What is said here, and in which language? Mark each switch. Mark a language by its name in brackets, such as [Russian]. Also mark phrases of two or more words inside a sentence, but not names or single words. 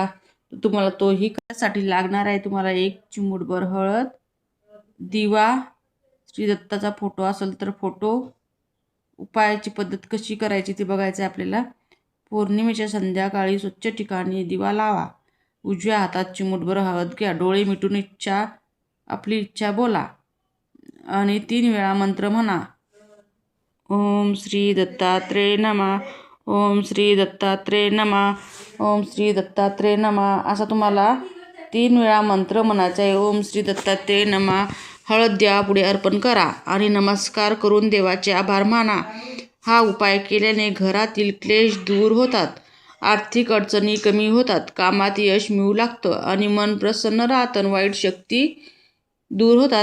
[Marathi] तुम्हाला तोही करायसाठी लागणार आहे. तुम्हाला एक चिमूटभर हळद, दिवा, श्री दत्ताचा फोटो असेल तर फोटो. उपायाची पद्धत कशी करायची ते बघायचं आहे आपल्याला. पौर्णिमेच्या संध्याकाळी स्वच्छ ठिकाणी दिवा लावा. उजव्या हातात चिमूटभर हळद घ्या. डोळे मिटून आपली इच्छा बोला आणि 3 वेळा मंत्र म्हणा. [Sanskrit] ओम श्री दत्तात्रेय नमः, ओम श्री दत्तात्रेय नमः, ओम श्री दत्तात्रेय नमः [Marathi] असा तुम्हाला 3 वेळा मंत्र म्हणायचा आहे. [Sanskrit] ओम श्री दत्तात्रेय नमः. [Marathi] हळद देवापुढे अर्पण करा आणि नमस्कार करून देवाचे आभार माना. हा उपाय केल्याने घरातील क्लेश दूर होतात, आर्थिक अडचणी कमी होतात, कामात यश मिळू लागतं आणि मन प्रसन्न राहतं, वाईट शक्ती दूर होतात.